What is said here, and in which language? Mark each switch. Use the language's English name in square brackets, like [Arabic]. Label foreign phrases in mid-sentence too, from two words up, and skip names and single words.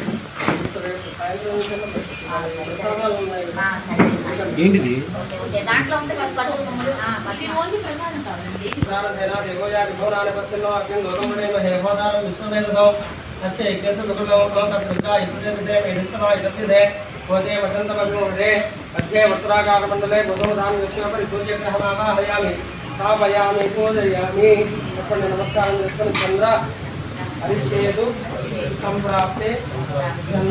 [Telugu] ఏంటిది దాంట్లో ఉంటే పసుపు కొమ్ములు ఓన్లీ ప్రసాదం కావాలండి [Sanskrit] अस्य यज्ञस्य अध्ये वस्त्राकारमण्डले बुधोदानपरि सूर्यग्रहमावाहयामि स्थापयामि पूजयामि नमस्कारं चन्द्र हरिश्चेतु सम्प्राप्ते चन्द्र